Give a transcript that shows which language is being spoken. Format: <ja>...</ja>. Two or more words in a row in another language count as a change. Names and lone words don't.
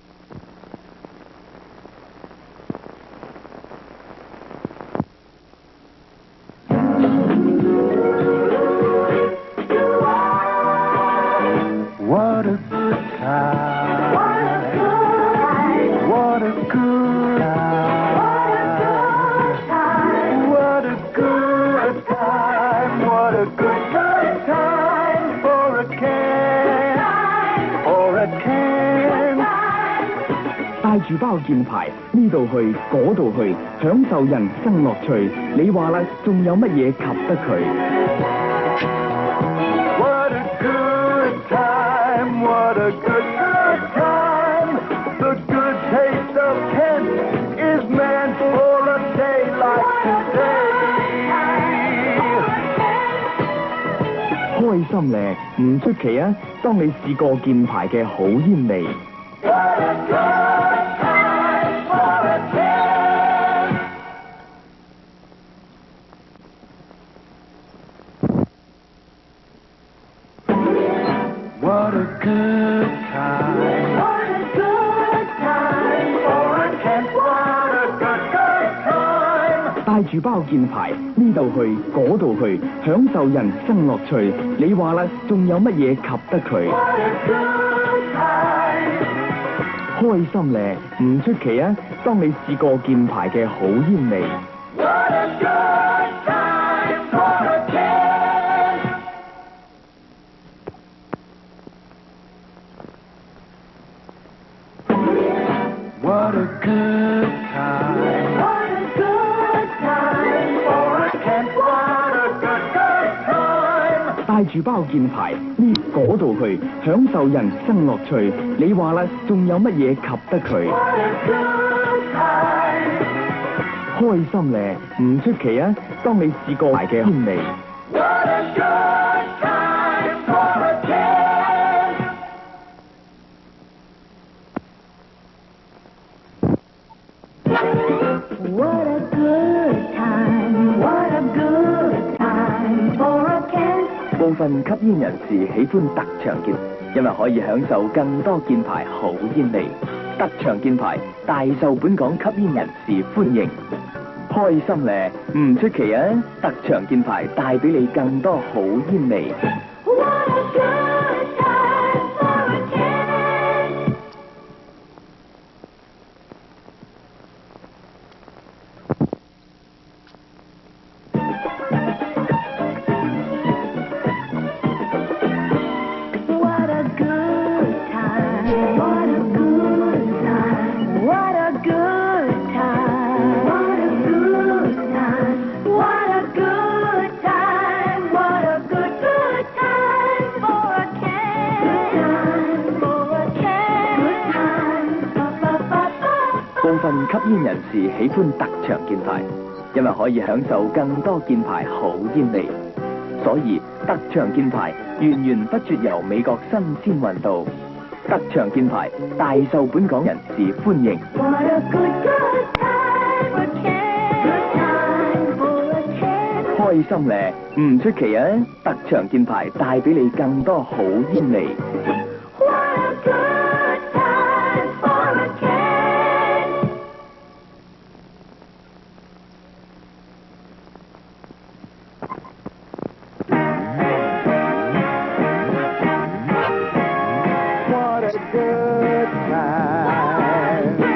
<en>What a good time. What a good time. What a good time. What a good time for a can. For a can.</en> <yue>帶住包箭牌呢度去嗰度去，享受人生樂趣。你話啦，仲有乜嘢及得佢？</yue> <en>What a good time, what a good time. The good taste of Kent is meant for a day like today.</en> <yue>開心咧，唔出奇啊！當你試過箭牌嘅好煙味。</yue> <en>What a good time for a Kent. What a good time. What a good time for a Kent. What a good time.</en> <yue>帶住包箭牌呢度去嗰度去，享受人生樂趣。你話啦，仲有乜嘢及得佢？</yue> <en>What a good time.</en> <yue>開心咧，唔出奇啊！當你試過箭牌嘅好煙味。</yue> <en>What a good time for a Kent. What a good time. What a good time for a Kent. What a good time.</en> <yue>帶住包箭牌呢嗰度去，享受人生樂趣。你話啦，仲有乜嘢及得佢？</yue> <en>What a good time.</en> <yue>開心咧，唔出奇啊！當你試過牌嘅煙味。</yue> <en>What a good time for a Kent. What a good time, what a good time for a Kent.</en> <yue>部分吸煙人士喜歡特長鍵，因為可以享受更多箭牌好煙味。特長箭牌大受本港吸煙人士歡迎。開心咧，唔出奇啊！特長箭牌帶俾你更多好煙味。</yue> <en>What a good time for a Kent. What a good time. What a good time. What a good time. What a good time. What a good time. What a good time for a Kent. For a Kent. Ba-ba-ba-ba.</en> <yue>部分吸煙人士喜歡特長箭牌，因為可以享受更多箭牌好煙味。所以特長箭牌源源不絕由美國新鮮運到。特長箭牌大受本港人士歡迎。</yue> <en>What a good time for Kent. Good time for a Kent.</en> <yue>開心咧，唔出奇啊！特長箭牌帶俾你更多好煙味。</yue> <en>What a good time for a Kent. What a good time.</en>